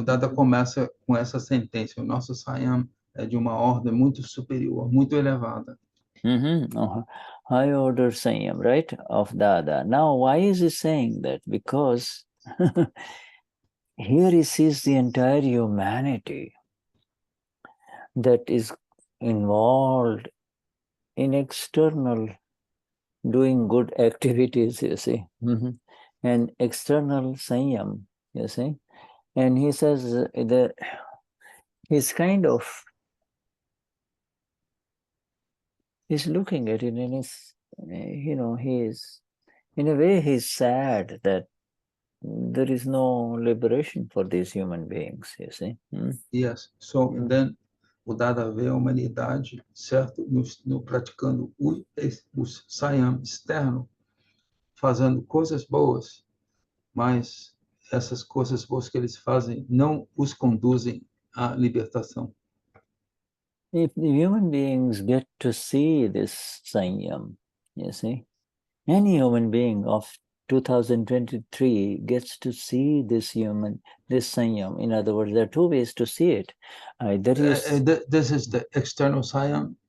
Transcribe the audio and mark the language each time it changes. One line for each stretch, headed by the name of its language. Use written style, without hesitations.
Portuguese: O Dada começa com essa sentença, o nosso Saiyam é de uma ordem muito superior, muito elevada.
English: High order Saiyam, right, of Dada. Now, why is he saying that? Because here he sees the entire humanity that is involved in external doing good activities, you see, and external Saiyam, you see. And he says that he's looking at it and he's in a way he's sad that there is no liberation for these human beings, you see. Yes, so then
Portuguese: o Dada vê a humanidade, certo, no praticando o Saiyam externo, fazendo coisas boas, mas essas coisas boas que eles fazem não os conduzem à libertação.
English: If the human beings get to see this Saiyam, you see, any human being of 2023 gets to see this Saiyam. In other words, there are two ways to see it. Either this is the external Saiyam?